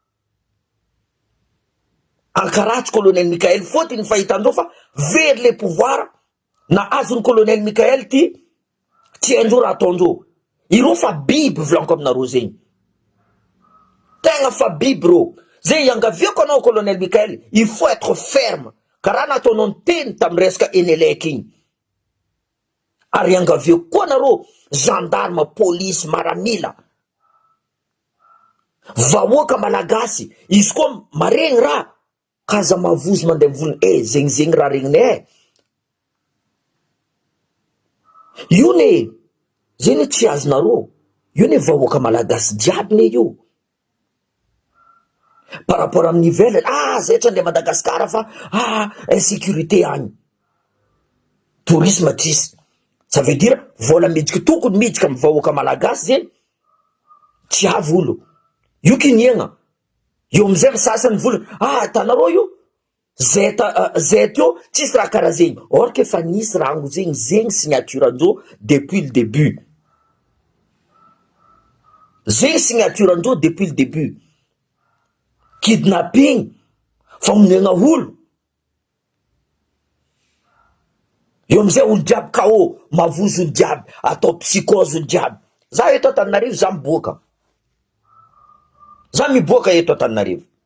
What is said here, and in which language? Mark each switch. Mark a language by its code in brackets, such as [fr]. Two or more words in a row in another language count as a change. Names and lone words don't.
[mg] Ankaratsy colonel Mikael fotony fahitandreo fa very le pouvoir na azony colonel Mikael ty tiandreo raha ataondreo. Ireo fa biby volanko aminareo zegny. Tegna fa biby reo. Zay iangaviako anao colonel Mikael, [fr] il faut être ferme. [mg] Karaha nataonao teny tamin'ny resaka Enelek igny. Ary iangaviako koa anareo gendarme, police, maramila. Vahoaka malagasy, izy koa maregny raha kaza mavozo mandeha mivony zegny raha regninay. Io ne zay tsy azonareo. Io ne vahoaka malagasy jiaby ne io. [fr] Par rapport [mg] amin'ny ivelany, zay tsy andeha Madagasikara fa insécurité agny. Tourisme tsisy. [fr] Ça veut dire [mg] vola midika tokony midika amin'ny vahoaka malagasy zay tsy avy olo. Io kiniagna. Io amizay sasany vola tanareo io zay teo tsisy raha karaha zegny. [fr] Or que [mg] fa nisy rango zegny signature andreo [fr] depuis le début. [mg] Zegny signature andreo [fr] depuis le début. [mg] Kidnapping, famonegna olo. Io amizay olo jiaby KO, mavozo olo jiaby, atao psychose olo jiaby. Za eto Antananarivo za miboaka. Za miboaka eto Antananarivo.